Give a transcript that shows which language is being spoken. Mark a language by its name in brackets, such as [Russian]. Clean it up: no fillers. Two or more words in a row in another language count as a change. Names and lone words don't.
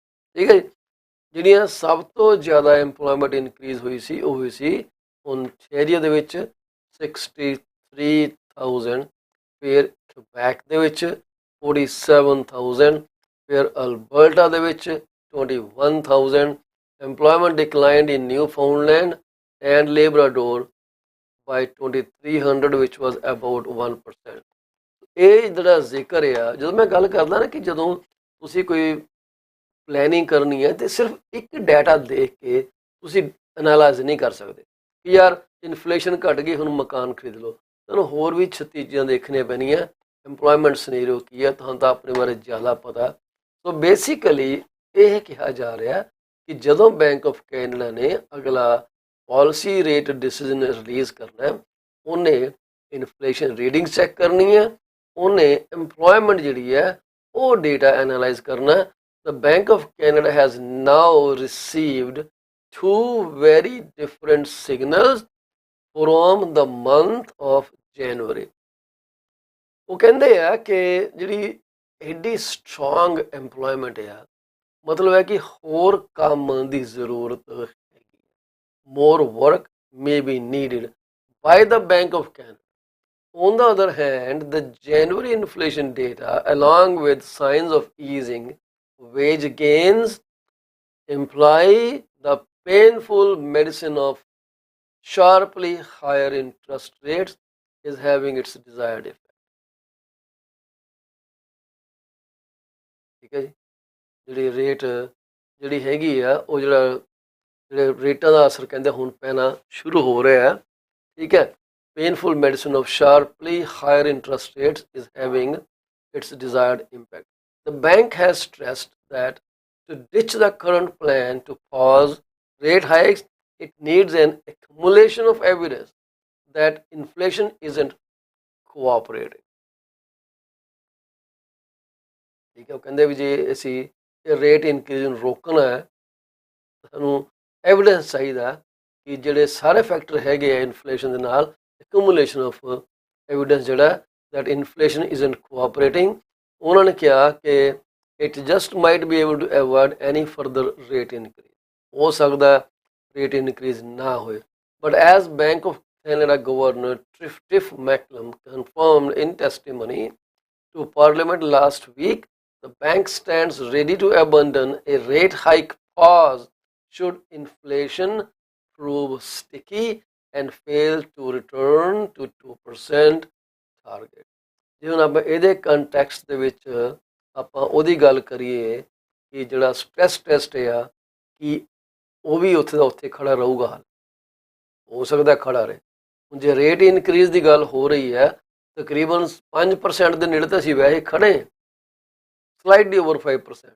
[Punjabi] ਠੀਕ ਹੈ ਜੀ, ਜਿਹੜੀਆਂ ਸਭ ਤੋਂ ਜ਼ਿਆਦਾ [English] employment increase [Punjabi] ਹੋਈ ਸੀ ਉਹ ਹੋਈ ਸੀ ਓਨਟਾਰੀਓ ਦੇ ਵਿੱਚ 63,000, ਫਿਰ ਕੁਬੈਕ ਦੇ ਵਿੱਚ 47,000, ਫਿਰ ਅਲਬਰਟਾ ਦੇ ਵਿੱਚ 21,000। [English] employment declined in Newfoundland and Labrador by 2,300 which was about 1%। [Punjabi] ਇਹ ਜਿਹੜਾ ਜ਼ਿਕਰ ਆ, ਜਦੋਂ ਮੈਂ ਗੱਲ ਕਰਦਾ ਨਾ ਕਿ ਜਦੋਂ ਤੁਸੀਂ ਕੋਈ ਪਲੈਨਿੰਗ ਕਰਨੀ ਹੈ ਤੇ ਸਿਰਫ ਇੱਕ ਡਾਟਾ ਦੇਖ ਕੇ ਤੁਸੀਂ ਐਨਾਲਾਈਜ਼ ਨਹੀਂ ਕਰ ਸਕਦੇ ਕਿ ਯਾਰ ਇਨਫਲੇਸ਼ਨ ਘਟ ਗਈ ਹੁਣ ਮਕਾਨ ਖਰੀਦ ਲਓ। ਤੁਹਾਨੂੰ ਹੋਰ ਵੀ 36 ਚੀਜ਼ਾਂ ਦੇਖਣੀਆਂ ਪੈਣੀਆਂ। [English] employment scenario [Punjabi] ਕੀ ਹੈ, ਤੁਹਾਨੂੰ ਤਾਂ ਆਪਣੇ ਬਾਰੇ ਜ਼ਿਆਦਾ ਪਤਾ। [English] so basically [Punjabi] ਇਹ ਕਿਹਾ ਜਾ ਰਿਹਾ ਕਿ ਜਦੋਂ ਬੈਂਕ ਆਫ ਕੈਨੇਡਾ ਨੇ ਅਗਲਾ [English] policy rate decision release [Punjabi] ਕਰਨਾ, ਉਹਨੇ [English] inflation reading check [Punjabi] ਕਰਨੀ ਹੈ, ਉਹਨੇ ਐਮਪਲੋਇਮੈਂਟ ਜਿਹੜੀ ਹੈ ਉਹ [English] data analyse [Punjabi] ਕਰਨਾ। [English] The Bank of Canada has now received 2 very different signals from the month of January। [Punjabi] ਉਹ ਕਹਿੰਦੇ ਆ ਕਿ ਜਿਹੜੀ ਐਡੀ [English] strong employment [Punjabi] ਆ, ਮਤਲਬ ਹੈ ਕਿ ਹੋਰ ਕੰਮ ਦੀ ਜ਼ਰੂਰਤ ਹੈਗੀ। [English] More work may be needed by the Bank of Canada। On the other hand, the January inflation data, along with signs of easing wage gains, imply the painful medicine of sharply higher interest rates is having its desired effect। [Punjabi] ਠੀਕ ਹੈ ਜੀ, ਜਿਹੜੀ ਰੇਟ ਜਿਹੜੀ ਹੈਗੀ ਆ ਉਹ ਜਿਹੜੇ ਰੇਟਾਂ ਦਾ ਅਸਰ ਕਹਿੰਦੇ ਹੁਣ ਪੈਣਾ ਸ਼ੁਰੂ ਹੋ ਰਿਹਾ ਹੈ। ਠੀਕ ਹੈ, [English] painful medicine of sharply higher interest rates is having its desired impact। The bank has stressed that to ditch the current plan to pause rate hikes, it needs an accumulation of evidence that inflation isn't cooperating। [Punjabi] ਠੀਕ ਹੈ, ਉਹ ਕਹਿੰਦੇ ਵੀ ਜੇ ਅਸੀਂ ਇਹ [English] rate increase [Punjabi] ਨੂੰ ਰੋਕਣਾ ਹੈ, ਸਾਨੂੰ ਐਵੀਡੈਂਸ ਚਾਹੀਦਾ ਕਿ ਜਿਹੜੇ ਸਾਰੇ ਫੈਕਟਰ ਹੈਗੇ ਆ ਇਨਫਲੇਸ਼ਨ ਦੇ ਨਾਲ, [English] accumulation of evidence [Punjabi] ਜਿਹੜਾ [English] that inflation isn't cooperating. [Punjabi] ਉਹਨਾਂ ਨੇ ਕਿਹਾ ਕਿ [English] it just might be able to avoid any further rate increase, [Punjabi] ਹੋ ਸਕਦਾ ਰੇਟ ਇਨਕਰੀਜ਼ ਨਾ ਹੋਏ। [English] But as Bank of Canada Governor Tiff Macklem confirmed in testimony to Parliament last week, the bank stands ready to abandon a rate hike pause should inflation prove sticky and fail to return to 2% target। [Punjabi] ਜੇ ਹੁਣ ਆਪਾਂ ਇਹਦੇ ਕੰਟੈਕਸਟ ਦੇ ਵਿੱਚ ਆਪਾਂ ਉਹਦੀ ਗੱਲ ਕਰੀਏ ਕਿ ਜਿਹੜਾ [English] stress test [Punjabi] ਆ ਕਿ ਉਹ ਵੀ ਉੱਥੇ ਦਾ ਉੱਥੇ ਖੜਾ ਰਹੂਗਾ, ਹੋ ਸਕਦਾ ਖੜਾ ਰਹੇ। ਹੁਣ ਜੇ [English] rate increase [Punjabi] ਦੀ ਗੱਲ ਹੋ ਰਹੀ ਹੈ, ਤਕਰੀਬਨ 5% ਦੇ ਨੇੜੇ ਤਾਂ ਅਸੀਂ ਵੈਸੇ ਖੜੇ, [English] slightly over [Punjabi] 5%।